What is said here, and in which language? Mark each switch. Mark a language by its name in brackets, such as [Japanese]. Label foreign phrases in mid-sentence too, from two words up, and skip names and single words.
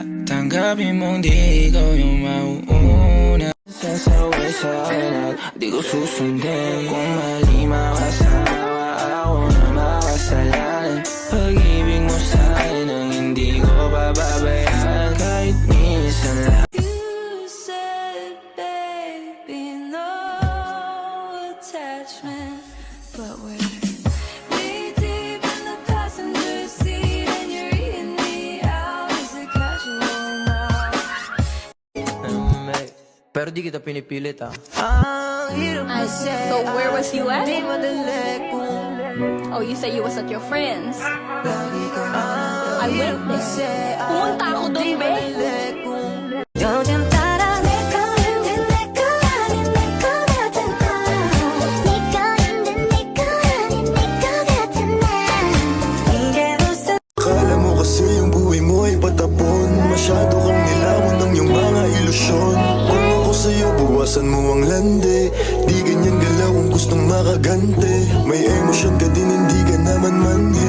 [Filipino] Tanggapin mong di ikaw yung mauuna. Sasaway sa akin at di ko susundin. Kung mali makasawa, ako na makasalanan. Pag-ibig mo sa akin ang hindi ko pababayaan. Kahit minsan lang. [English] You said, baby, no attachment, but we're knee deep in the passenger seat, and you're eating me out as a casual now. [Filipino] Pero di kita pinipilit [English] So where was you at? Oh, you say you was at your friends. I went there. [Filipino] Pumunta ako doon, be. [Korean] 요즘 따라 내 거는 내 거 아닌 내 거 같은 나. 네 거는 내 거 아닌 내 거 같은 나. 이게 무슨 [Filipino] Akala mo kasi yung buhay mo ay patapon. Masyado kang nilamon ng iyong mga ilusyon. Kung ako sa'yo, buwasan mo ang lande. Di ganyan galaw kung gustong makagante. May emosyon ka din, hindi ka naman manhe.